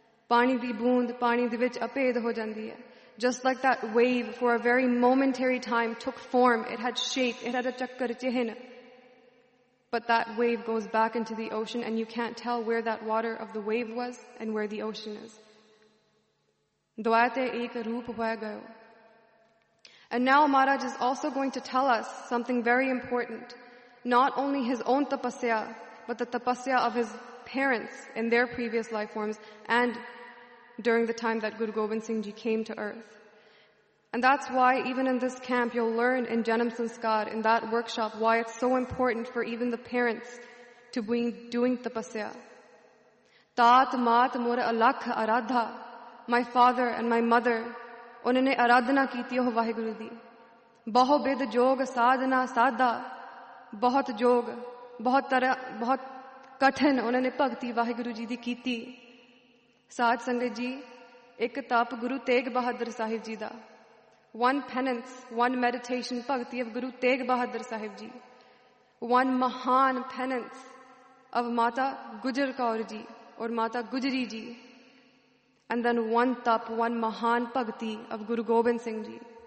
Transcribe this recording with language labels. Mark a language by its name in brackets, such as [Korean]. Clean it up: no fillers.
[Punjabi] ਪਾਣੀ ਦੀ ਬੂੰਦ, ਪਾਣੀ ਦੀ ਵਿਚ ਅਭੇਦ ਹੋ ਜਾਂਦੀ ਹੈ. [English] Just like that wave for a very momentary time took form, it had shape, it had a chakkar chihin. But that wave goes back into the ocean and you can't tell where that water of the wave was and where the ocean is. [Punjabi] Dwayate ek roop hoa gayo. [English] And now Maharaj is also going to tell us something very important. Not only his own tapasya, but the tapasya of his parents in their previous life forms and during the time that Guru Gobind Singh Ji came to earth. And that's why even in this camp, you'll learn in Janam Sanskar, in that workshop, why it's so important for even the parents to be doing tapasya. [Punjabi] Tat mat mur alakh aradha. [English] My father and my mother, [Punjabi] ਉਨ੍ਹੇ ਆਰਾਧਨਾ ਕੀ ਥੀ ਓਹ ਵਾਹਿਗੁਰੂ ਦੀ. Baho bid jog sadhana sadha. ਬਹੁਤ ਜੋਗ, ਬਹੁਤ ਤਰ੍ਹਾਂ, ਬਹੁਤ ਕਠਿਨ ਉਨ੍ਹੇ ਭਗਤੀ ਵਾਹਿਗੁਰੂ ਜੀ ਦੀ ਕੀ ਥੀ. ਸਾਧ ਸੰਗਤ ਜੀ, ਇਕ ਤਪ ਗੁਰੂ ਤੇਗ ਬਹਾਦਰ ਸਾਹਿਬ ਜੀ ਦਾ. [English] One penance, one meditation bhakti of Guru Tegh Bahadur Sahib ji. One mahan penance of Mata Gujar Kaur ji or Mata Gujari ji. And then one tap, one mahan bhakti of Guru Gobind Singh Ji.